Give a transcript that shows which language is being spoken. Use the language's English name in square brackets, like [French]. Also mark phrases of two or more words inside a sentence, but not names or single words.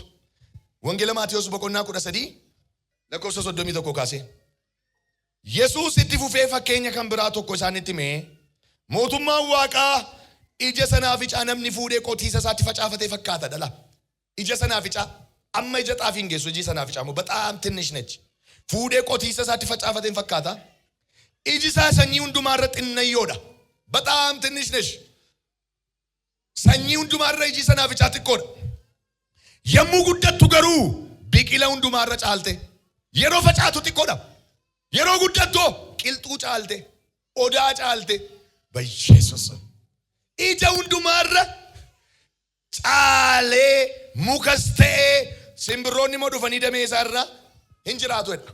[Oromo] Wangeela Maatiyos boqonnaa 13 lakkoofsa 31 kaasee. Yesuus itti fufee fakkeenya kan biraa tokko isaanitti himee mootummaan Waaqaa ija sanaaficaa namni fuudhee qotiisa isaatti facaafatee fakkaata dhala. Ija sanaaficaa amma ija xaafii hin geessu iji sanaaficaa moo [Amharic] በጣም ትንሽ ነች. [Oromo] Fuudhee qotiisa isaatti facaafatee fakkaata. Iji isaa sanyii hundumaa irratti xinnayyoodha. [Amharic] በጣም ትንሽ ነች. [Oromo] Sanyii hundumaa irra iji sanaaficaa xiqqoodha. Yommuu guddattu garuu biqila hundumaa irra caalte. Yeroo facaatu xiqqoodha. Yeroo guddattu qilxuu caalte. Odaa caalte. በኢየሱስ ija hundumaa irra caalee mukas ta'ee simbirroonni moo dhufanii damee isaa irra hin jiraatu jedha.